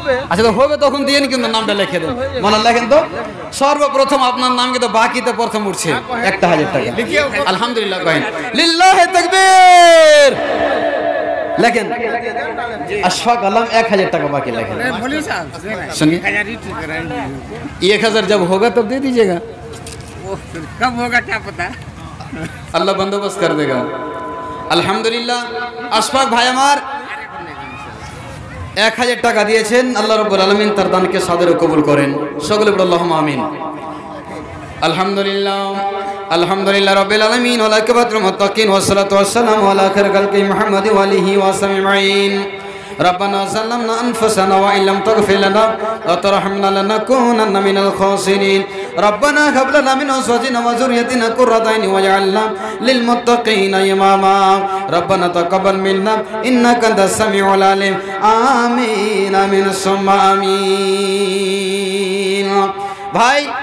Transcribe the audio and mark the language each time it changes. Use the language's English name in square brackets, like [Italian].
[Bangla] আচ্ছা তো হবে তখন দিয়ে কিন্তু নামটা লিখে দেন, মনে লেখেন তো। সর্বপ্রথম আপনার নাম কিন্তু বাকিতে প্রথম উঠছে 1000 টাকা। আলহামদুলিল্লাহ কহেন, লিল্লাহি তাকবীর লেখেন। আশফাক আলম 1000 টাকা बाकी লেখেন। [Hindi] सुनिए 1000 जब होगा तब दे दीजिएगा। कब होगा क्या पता, अल्लाह बंदोबस्त कर देगा। [Bangla] अल्हम्दुलिल्लाह अशफाक भाई আমার 1000 টাকা দিয়েছেন। আল্লাহ রাব্বুল আলামিন তার দানকে সাদরে কবুল করেন। সকলে বলুন আল্লাহুম্মা আমিন। [Arabic] আলহামদুলিল্লাহ আলহামদুলিল্লাহ রাব্বিল আলামিন ওয়া লাকিবাতুল মুত্তাকিন ওয়া সালাতু ওয়াস সালামু আলা খায়রিল খালকি মুহাম্মাদি ওয়া আলিহি ওয়া সাহবিহি। ربنا ظلمنا أنفسنا وإن لم تغفر لنا وترحمنا لنكونن من الخاسرين. ربنا هب لنا من أزواجنا وذريتنا قرة أعين واجعلنا للمتقين إماما. ربنا تقبل منا إنك أنت السميع العليم. آمين آمين ثم آمين. ভাই